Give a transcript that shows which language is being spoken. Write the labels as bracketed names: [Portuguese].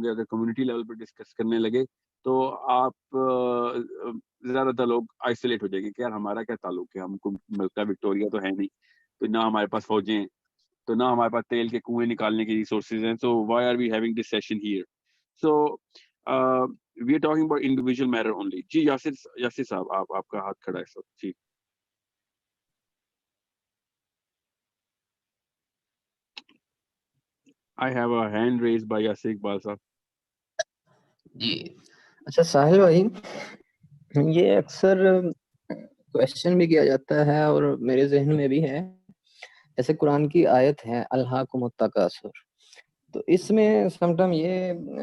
[Urdu] کیونکہ اگر community level پہ ڈسکس کرنے لگے تو آپ زیادہ تر لوگ آئسولیٹ ہو جائیں گے کہ یار ہمارا کیا تعلق ہے، ہم کو ملک کا وکٹوریا تو ہے نہیں، تو نہ ہمارے پاس فوجیں ہیں، تو نہ ہمارے پاس تیل کے کنویں نکالنے کی ریسورسز ہیں. [English] So why are we having this session here? So we are talking about individual matter only. [Urdu] جی یاسر صاحب آپ کا ہاتھ کھڑا ہے سب. [English] جی I have a hand raised by Yasir Iqbal sahab. [Urdu] جی اچھا ساحل بھائی، یہ اکثر کوشچن بھی کیا جاتا ہے اور میرے ذہن میں بھی ہے، جیسے قرآن کی آیت ہے الہاکم التکاثر، تو اس میں سم ٹائم یہ